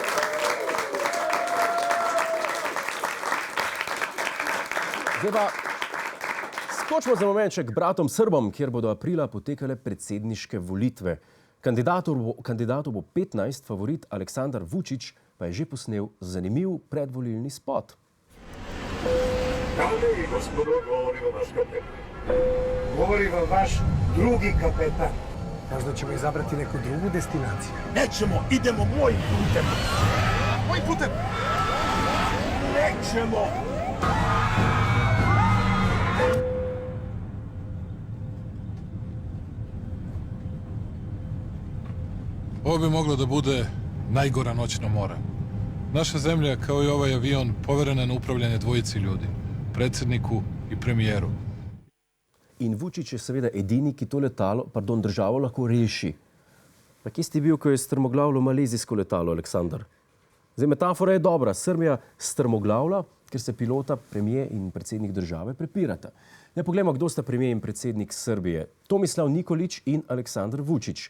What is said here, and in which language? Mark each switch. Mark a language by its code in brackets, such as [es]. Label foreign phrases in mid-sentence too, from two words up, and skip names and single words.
[sl] Zdaj pa skočimo za momenček k bratom Srbom, kjer bodo aprila potekale predsedniške volitve. Kandidatov bo 15, favorit Aleksandar Vučić pa je že posnel zanimiv predvolilni spot. [sr] Dame in gospodo, govori vam vaš kapetan. Govori vam vaš drugi kapetan. Možda ćemo izabrati neku drugu destinaciju. Nećemo, idemo mojim putem. Mojim putem! Nećemo! Ovo bi moglo da bude najgora noćna mora. Naša zemlja, kao i ovaj avion, poverena na upravljanje 2 ljudi, predsjedniku i premijeru. [sl] In Vučić je seveda edini, ki to državo lahko reši. Pa kje si bil, ko je strmoglavilo malezijsko letalo, Aleksandar? Zdaj, metafora je dobra. Srbija strmoglavlja, ker se pilota, premijer in predsednik države prepirata. Ne poglejmo, kdo sta premijer in predsednik Srbije. Tomislav Nikolić in Aleksandar Vučić.